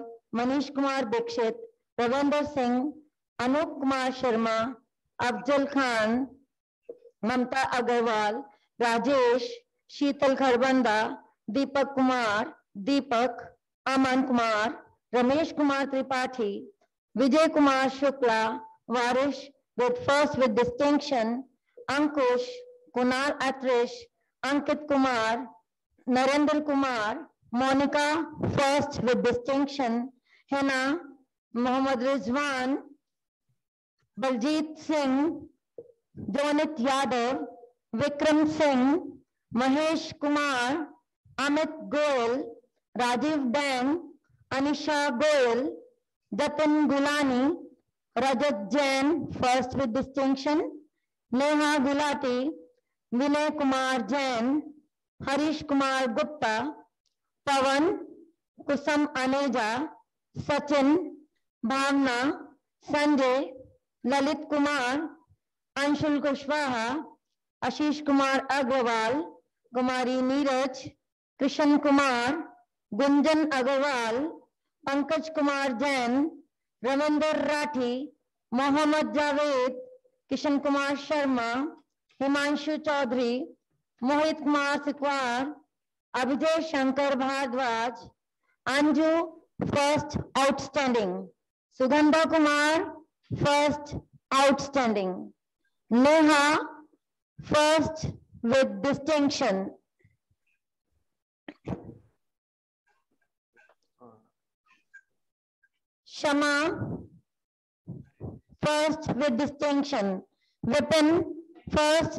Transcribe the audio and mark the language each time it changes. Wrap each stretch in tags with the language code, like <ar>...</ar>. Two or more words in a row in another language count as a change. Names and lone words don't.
<en>Manish Kumar Dikshit, Ravender Singh, Anup Kumar Sharma, Afzal Khan, Mamta Agarwal, Rajesh, Sheetal Kharbanda, Deepak Kumar, Deepak, Aman Kumar, Ramesh Kumar Tripathi, Vijay Kumar Shukla, Varish with first with distinction, Ankush, Kunal Atrish, Ankit Kumar, Narendra Kumar, Monica first with distinction, Hena, Mohammad Rizwan, Baljit Singh, Jonit Yadav, Vikram Singh, Mahesh Kumar, Amit Goel, Rajiv Dang, Anisha Goel, Jatin Gulani, Rajat Jain, first with distinction, Neha Gulati, Vinay Kumar Jain, Harish Kumar Gupta, Pawan, Kusam Aneja, Sachin, Bhavna, Sanjay, Lalit Kumar, Anshul Kushwaha, Ashish Kumar Agrawal, Kumari Neeraj, Krishan Kumar, Gunjan Agarwal, Pankaj Kumar Jain, Ramendra Rathi, Mohammad Javed, Kishan Kumar Sharma, Himanshu Chaudhary, Mohit Kumar Sikwar, Abhijay Shankar Bhardwaj, Anju, first outstanding, Sugandha Kumar, first outstanding, Neha, first with distinction, Shama, first with distinction, Vipin, first</en>